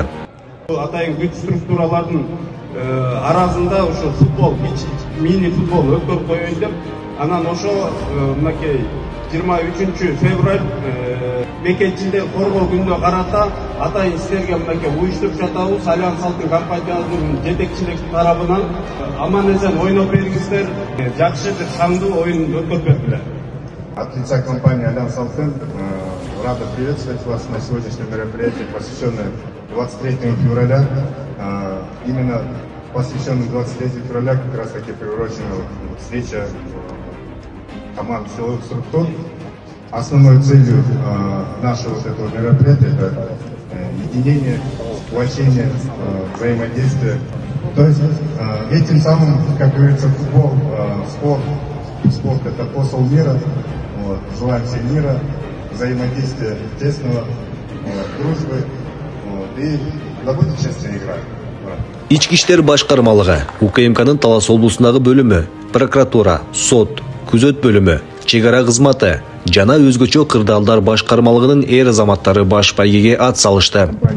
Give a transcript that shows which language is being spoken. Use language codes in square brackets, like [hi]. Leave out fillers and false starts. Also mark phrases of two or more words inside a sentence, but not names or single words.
[ky] Атайын күч структуралардын арасында ошо футбол, мини футбол өткөрүп коюн деп, анан ошо мынакей 23 февраль бекетчинде коргоо күнүнө карата атайын истерге мынакей уюштуруп жатабыз. Альянс Алтын компаниясынын жетекчилик тарабынан аман-эсен ойноп бериңиздер. Жакшы бир шаңдуу оюн өткөрүп бердилер. [ru] От лица компании «Альянс Алтын» рада приветствовать вас на сегодняшнем мероприятии, посвященное 23 февраля. Именно посвященное 23 февраля как раз таки приурочена встреча команд силовых структур. Основной целью нашего вот этого мероприятия – это единение, сплочение, взаимодействие. То есть этим самым, как говорится, футбол, спорт – это посол мира. Вот. Желаем всем мира, взаимодействия тесного, дружбы и да будет честная игра. [ky] Ички иштер башкармалыгы, УКМКнын Талас облусундагы бөлүмү, прокуратура, сот, күзөт бөлүмү, чегара кызматы жана өзгөчө кырдаалдар башкармалыгынын эр азаматтары баш байгеге ат салышты.